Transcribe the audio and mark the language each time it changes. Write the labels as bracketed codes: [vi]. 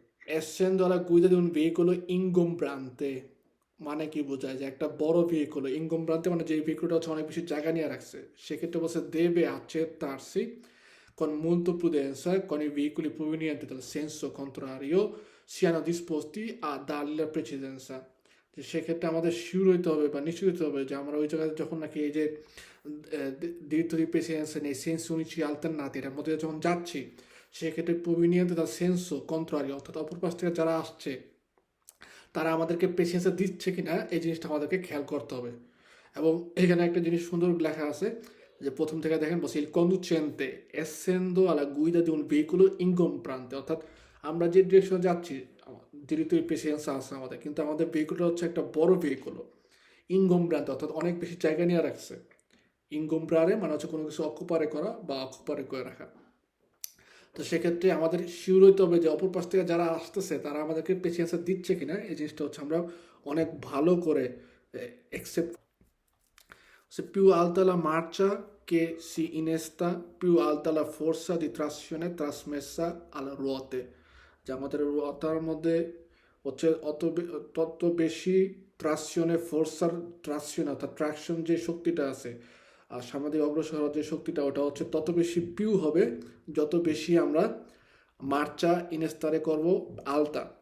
[it] Essendo alla guida di un veicolo ingombrante [bn] মানে কি বোঝায়, যে একটা বড় ভেহিকল ইনগমব্রান্তে মানে যে ভেহিকলটা হচ্ছে অনেক বেশি জায়গা নিয়ে রাখছে, সেক্ষেত্রে বলছে [it] deve accertarsi con molta prudenza con i veicoli provenienti dal senso contrario siano disposti a dargli la precedenza। [bn] যে সেক্ষেত্রে আমাদের শিওর হইতে হবে বা নিশ্চিত হতে হবে যে আমরা ওই জায়গায় যখন নাকি এই যে [it] diritto di precedenza nei sensi unici alternati [bn] এটার মধ্যে যখন যাচ্ছি, সেক্ষেত্রে [it] proveniente dal senso contrario [bn] অর্থাৎ অপর পাশ থেকে যারা আসছে তারা আমাদেরকে পেশেন্সে দিচ্ছে কিনা এই জিনিসটা আমাদেরকে খেয়াল করতে হবে। এবং এখানে একটা জিনিস সুন্দর লেখা আছে যে প্রথম থেকে দেখেন বলছি [it] il conducente essendo alla guida di un veicolo ingombrante, [bn] অর্থাৎ আমরা যে ডিরেকশনে যাচ্ছি [it] diritto di precedenza [bn] আছে আমাদের, কিন্তু আমাদের ভেহিকলটা হচ্ছে একটা বড় ভেহিকল ইনগমব্রান্তে অর্থাৎ অনেক বেশি জায়গা নিয়ে রাখছে। ইনগমব্রারে মানে হচ্ছে কোনো কিছু অকুপারে করা বা অকুপারে করে রাখা। তো সেক্ষেত্রে আমাদের শিওর হইতে হবে যে অপর পাশ থেকে যারা আসতেছে তারা আমাদেরকে পেশেন্সে দিচ্ছে কিনা, এই জিনিসটা হচ্ছে আমরা অনেক ভালো করে [en] except [it] se più alta la marcia che si innesta, più alta la forza di trazione trasmessa alle ruote. [bn] যে আমাদের রোটার মধ্যে হচ্ছে তত বেশি ট্রাকশন অর্থাৎ ট্রাকশন যে শক্তিটা আছে আর সামনে দিকে অগ্রসর হওয়ার যে শক্তিটা ওটা হচ্ছে তত বেশি পিউ হবে যত বেশি আমরা মার্চা ইনস্তারে করব আলতা।